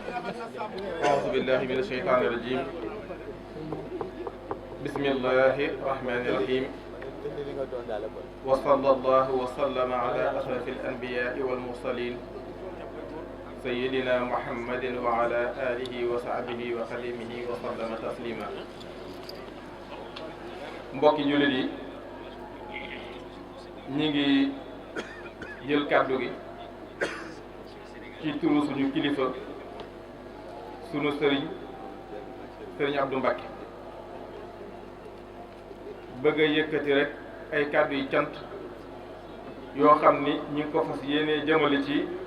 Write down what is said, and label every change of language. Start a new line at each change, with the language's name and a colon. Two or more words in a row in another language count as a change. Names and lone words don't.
Arabic: أعوذ بالله من الشيطان الرجيم بسم الله الرحمن الرحيم وصلى الله وسلم على أشرف الأنبياء والمرسلين سيدنا محمد وعلى آله وصحبه وخديمه وسلم تسليما.
Wolof: mbokki jullit yi ñi ngi jël kàddu gi ci turu suñu kilifa sunu sëriñ Abdou Mbacké bëgg a yëkkati rek ay kàddu yi cant yoo xam ni ñi ngi ko fas yéene jëmale ci